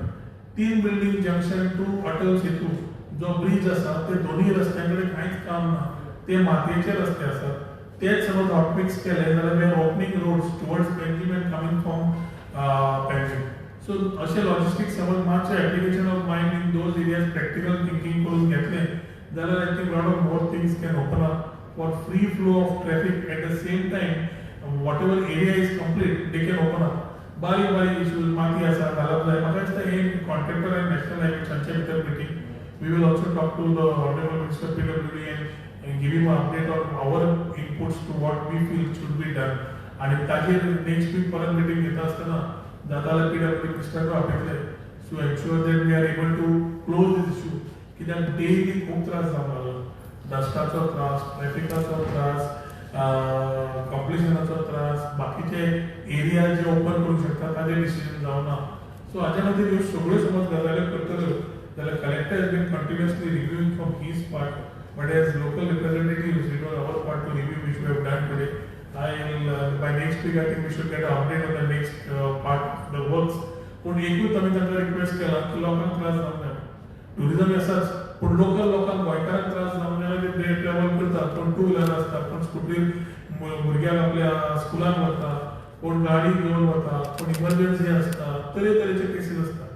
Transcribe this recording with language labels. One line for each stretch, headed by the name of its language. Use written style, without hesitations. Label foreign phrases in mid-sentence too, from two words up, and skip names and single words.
Konkani: 3 बिल्डिंग
English: junction to
Konkani: अटल सेतू जो ब्रिज आसा ते दोन्ही रस्त्यांकडे कांयच काम ना, ते मातयेचे रस्ते आसात. तेच समज हॉट मिक्स केले जाल्यार
English: we are opening roads towards Panjim and coming from Panjim. सो अशें लॉजिस्टिक्स
Konkani: समज मातशें
English: application of mind in those areas practical thinking
Konkani: करून घेतलें जाल्यार
English: I think lot of more things can open up for free flow of traffic. At the same time what ever area is complete they can open up.
Konkani: बारीक बारीक इश्यूज माती आसा घालप जाय. म्हाका दिसता हे कॉन्ट्रॅक्टर आनी नॅशनल हायवे तांचे भितर मिटींग.
English: We will also talk to the honourable minister PWD and give him an update on our inputs to what we feel should be done.
Konkani: आणि ताजेर
English: next week
Konkani: परत मिटींग घेता आसतना जाता जाल्यार PWD मिनिस्टराक आपयतले
English: so ensure that we are able to close this issue.
Konkani: कित्याक डेली खूब त्रास जावंक लागलो, डस्टाचो त्रास, ट्रॅफिकाचो त्रास, कॉम्प्लिशनाचो त्रास, बाकीचे एरिया जे ओपन करूंक शकता ताजे डिसिजन जावना. सो हाजे खातीर ह्यो सगळ्यो समज गजाली करतल्यो जाल्यार
English: Collector has been continuously reviewing from his part. But as local representatives, it was our part to review, which we have done today. By next week, I think we should get an update on the next part, the works.
Konkani: पण एकूच आम्ही तांकां रिक्वेस्ट केला की लोकांक त्रास जावंक जाय. टुरिझम आसाच, पूण लोकल लोकांक गोंयकारांक त्रास जावंक जाय. ते ट्रॅव्हल करतात, कोण
English: two wheeler
Konkani: आसता, कोण स्कुटीर भुरग्यांक आपल्या स्कुलान वता, कोण गाडी घेवन वता, कोण इमर्जन्सी आसता, तरेतरेचे केसीस आसता.